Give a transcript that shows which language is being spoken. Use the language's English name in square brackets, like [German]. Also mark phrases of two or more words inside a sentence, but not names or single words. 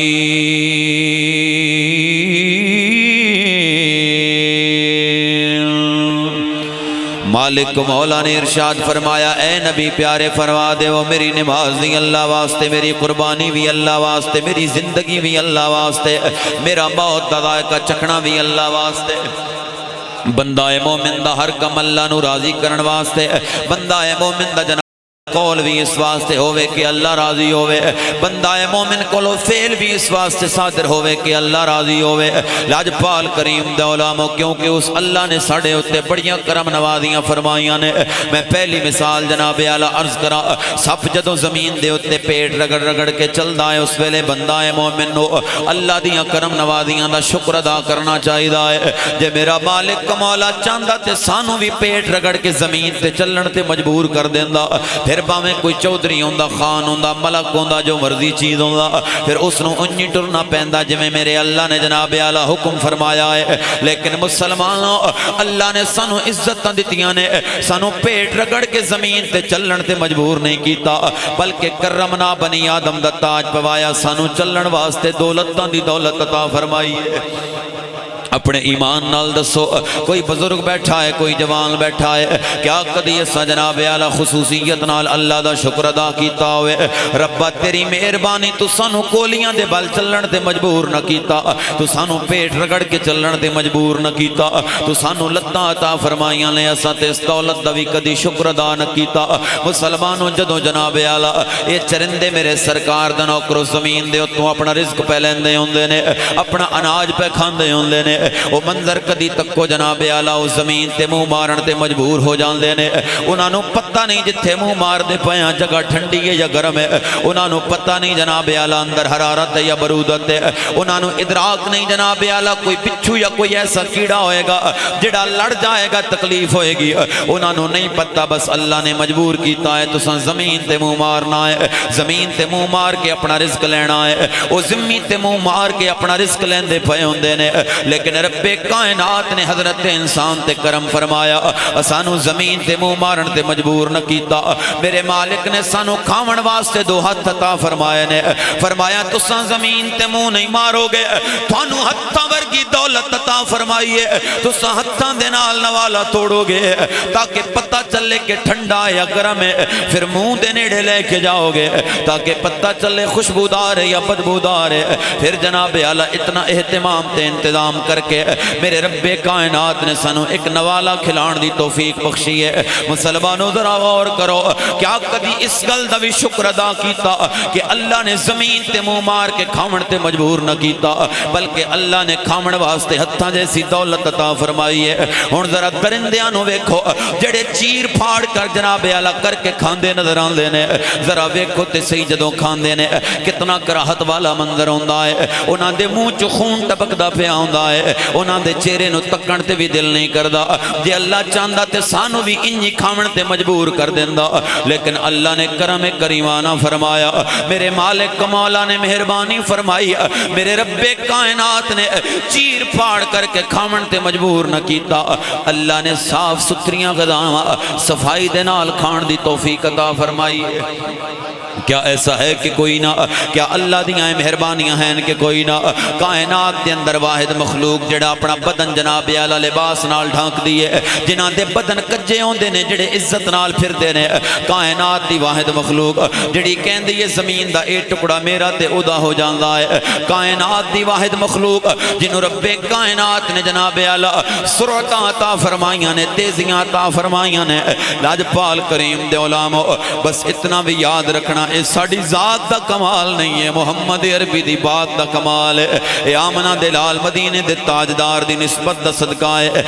[Punjabi] مالک مولا نے ارشاد فرمایا اے نبی پیارے فرما دے وہ میری نماز بھی اللہ واسطے، میری قربانی بھی اللہ واسطے، میری زندگی بھی اللہ واسطے، میرا موت دا ذائقہ چکھنا بھی اللہ واسطے۔ بندہ مومن دا ہر کم اللہ نو راضی کرن واسطے، بندہ مومن دا جناب قول بھی اس واسطے ہوئے کہ اللہ راضی ہوئے، بندہ مومن کولو فعل بھی اس واسطے صادر ہوئے کہ اللہ راضی ہوئے۔ لاجپال کریم دے علاموں کیونکہ اس اللہ نے ساڑھے ہوتے بڑیاں کرم نوازیاں فرمائیاں نے۔ میں پہلی مثال جناب اعلیٰ عرض کرا، سب جدوں زمین دے ہوتے پیٹ رگڑ رگڑ کے چل دائے اس ویلے بندہ مومن نو اللہ دیاں کرم نوازیاں دا شکر ادا کرنا چاہی دائے۔ جے میرا مالک مولا چاندہ تے سانو بھی پیٹ رگڑ کے زمین تے چلن تے مجبور کر دیندہ، پھر باویں کوئی چودھری ہوندہ، خان ہوندہ، ملک ہوندہ، جو مرضی چیز ہوندہ، پھر اس نو انجی ٹرنا پہندہ جمیں میرے اللہ نے جناب اعلیٰ حکم فرمایا ہے۔ لیکن مسلمانوں اللہ نے سانو عزتاں دتیاں نے، سانو پیٹ رگڑ کے زمین تے چلن تے مجبور نہیں کیتا، بلکہ [Arabic] کرمنا بنی آدم [Punjabi] دا تاج پوایا، سانو چلن واسطے دولتاں دی دولت عطا فرمائی ہے۔ اپنے ایمان نال دسو کوئی بزرگ بیٹھا ہے، کوئی جوان بیٹھا ہے، کیا کدی ایسا جناب اعلیٰ خصوصیت نال اللہ دا شکر ادا کیتا ہوئے؟ ربا تیری مہربانی تو سانو کولیاں دے بل چلن تے مجبور نہ کیتا، تو سانو پیٹ رگڑ کے چلن تے مجبور نہ کیتا، تو سانو لتاں عطا فرمائیاں نے، ایسا تے اس دولت دا بھی کدی شکر ادا نہ کیتا۔ مسلمانوں جدوں جناب اعلیٰ یہ چرندے میرے سرکار دا نوکر زمین دے اتوں اپنا رزق پہ لیندے ہوندے نے، اپنا اناج پہ کھاندے ہوندے نے، وہ منظر کدی تک کو جناب اعلیٰ اس زمین تے منہ مارن تے مجبور ہو جاندے نے۔ انہاں نو پتہ نہیں جتھے منہ مار دے پیاں جگہ ٹھنڈی ہے یا گرم ہے، انہاں نو پتہ نہیں جناب اعلیٰ اندر حرارت ہے یا برودت ہے، انہاں نو ادراک نہیں جناب اعلیٰ کوئی بچھو یا کوئی ایسا کیڑا ہوئے گا جڑا لڑ جائے گا تکلیف ہوئے گی، انہاں نو نہیں پتہ، بس اللہ نے مجبور کیتا ہے تو سن زمین تے منہ مارنا ہے، زمین تے منہ مار کے اپنا رزق لینا ہے، وہ زمین تے منہ مار کے اپنا رزق لیندے پئے ہوندے نے۔ لیکن رب کائنات نے حضرت انسان تے کرم فرمایا، سانو زمین تے منہ مارن تے مجبور نہ کیتا، میرے مالک نے سانو کھاون واسطے دو ہاتھ عطا فرمائے نے، فرمایا تساں زمین تے منہ نہیں مارو گے، تھانو ہتھاں ورگی دولت عطا فرمائیے، تساں ہتھاں دے نال نوالا توڑو گے تاکہ پتہ چلے کہ ٹھنڈا یا گرم ہے، پھر منہ دے نیڑے لے کے جاؤ گے تاکہ پتہ چلے خوشبودار ہے یا بدبودار ہے، پھر جناب اعلیٰ اتنا اہتمام تے انتظام کر کے میرے رب کائنات نے سانو ایک نوالا کھلان دی توفیق بخشی ہے۔ مسلمانوں ذرا غور کرو، کیا کدی اس گل دا بھی شکر ادا کیتا کہ اللہ نے زمین تے منہ مار کے کھاون تے مجبور نہ کیتا، بلکہ اللہ نے کھاون واسطے ہتھاں جیسی دولت عطا فرمائی ہے۔ ہن ذرا درندیاں نو ویکھو جڑے چیر پھاڑ کر جناب اعلی کر کے کھاندے نظر آندے نے، ذرا ویکھو تے صحیح جدوں کھاندے نے کتنا کراہت والا منظر ہوندا ہے، انہاں دے منہ چ خون ٹپکدا پیا ہوندا ہے، انہاں دے چہرے نو تکن تے بھی دل نہیں کردا۔ جے اللہ چاہندا تے سانو بھی انجی کھاون تے مجبور کر دیندا، لیکن اللہ نے کرم کریمانہ فرمایا، میرے مالک مولا نے مہربانی فرمائی، میرے رب کائنات نے چیر پھاڑ کر کے کھاون تے مجبور نہ کیتا، اللہ نے صاف ستھریاں غذاواں صفائی دے نال کھان دی توفیق عطا فرمائی۔ کیا ایسا ہے کہ کوئی نہ، کیا اللہ دیاں مہربانیاں ہیں کہ کوئی نہ؟ کائنات دے اندر واحد مخلوق جڑا اپنا بدن جناب اعلی لباس نال ڈھانک دیے، جنہاں دے بدن کجے ہوندے نے، جڑے عزت نال پھردے نے، کائنات دی واحد مخلوق جڑی کہندی ہے زمین دا اے ٹکڑا میرا تے ادا ہو جاندا ہے، کائنات دی واحد مخلوق جنہوں رب کائنات نے جناب اعلی سرعتاں عطا فرمائیاں نے، تیزیاں عطا فرمائیاں نے۔ لاجپال کریم دے علماء بس اتنا بھی یاد رکھنا، اے ساڑی ذات دا کمال نہیں ہے، محمد عربی دی بات دا کمال ہے، اے آمنہ دلال مدینے دے تاجدار دی نسبت دا صدقہ ہے۔